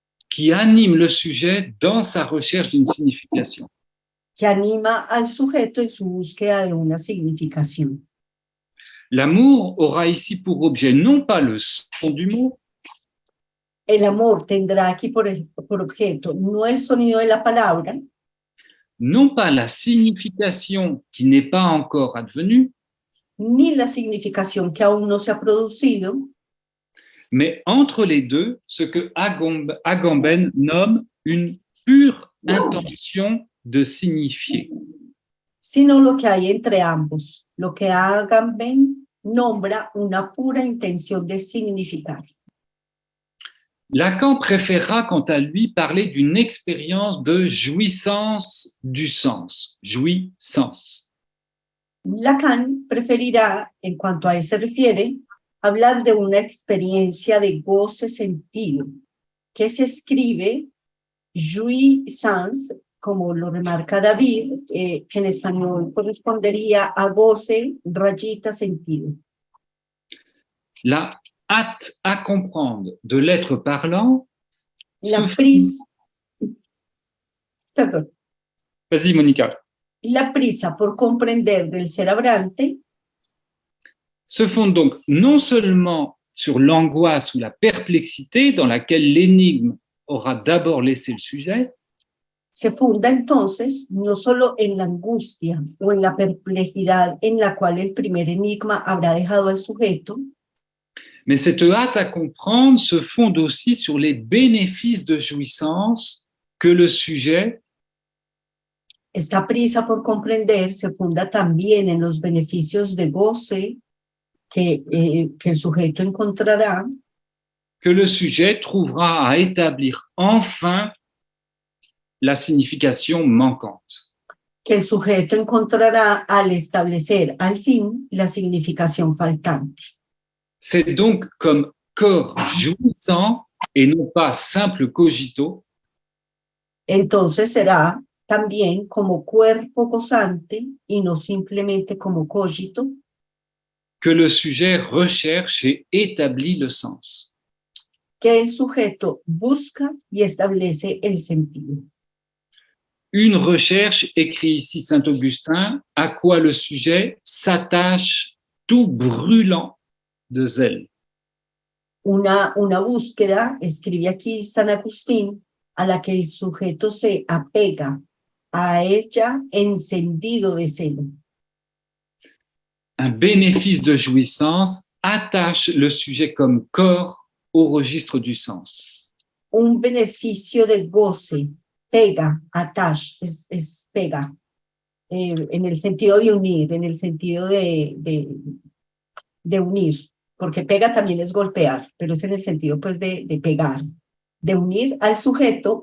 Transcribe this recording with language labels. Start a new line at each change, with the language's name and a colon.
French: qui anime le sujet dans sa recherche d'une signification.
Spanish: que anima al sujeto en su búsqueda de una significación.
French: L'amour aura ici pour objet non pas le son du mot,
Spanish: El amor tendrá aquí por objeto no el sonido de la palabra,
French: non pas la signification qui n'est pas encore advenue,
Spanish: ni la significación que aún no se ha producido,
French: mais entre les deux, ce que Agamben nomme une pure intention de signifier.
Spanish: sino lo que hay entre ambos, lo que Agamben nombra una pura intención de significar.
French: Lacan préférera quant à lui parler d'une expérience de jouissance du sens, jouissance.
Spanish: Lacan preferirá, en cuanto a él se refiere, hablar de una experiencia de goce sentido, que se escribe jouissance, como lo remarca David, que en español correspondería a goce, rayita, sentido.
French: La hâte à comprendre de l'être parlant,
Spanish: La se- prisa, perdón,
French: Vas-y, Monica.
Spanish: la prisa por comprender del ser hablante
French: Se fonde donc non seulement sur l'angoisse ou la perplexité dans laquelle l'énigme aura d'abord laissé le sujet,
Spanish: se funda entonces no solo en la angustia o en la perplejidad en la cual el primer enigma habrá dejado al sujeto,
French: mais cette hâte à comprendre se fonde aussi sur les bénéfices de jouissance que le sujet
Spanish: esta prisa por comprender se funda también en los beneficios de goce que el sujeto encontrará,
French: trouvera à établir enfin la signification manquante.
Spanish: que el sujeto encontrará al establecer al fin la significación faltante.
French: C'est donc comme corps jouissant et non pas simple cogito
Spanish: Entonces será también como cuerpo gozante y no simplemente como cogito
French: que le sujet recherche et établit le sens.
Spanish: que el sujeto busca y establece el sentido.
French: Une recherche, écrit ici Saint Augustin, à quoi le sujet s'attache tout brûlant de zèle.
Spanish: Una búsqueda, escribe aquí San Agustín, a la que el sujeto se apega, a ella encendido de celo.
French: Un bénéfice de jouissance attache le sujet comme corps au registre du sens.
Spanish: Un beneficio de goce, pega, attach, es pega, en el sentido de unir, en el sentido de unir, porque pega también es golpear, pero es en el sentido pues de pegar, de unir al sujeto.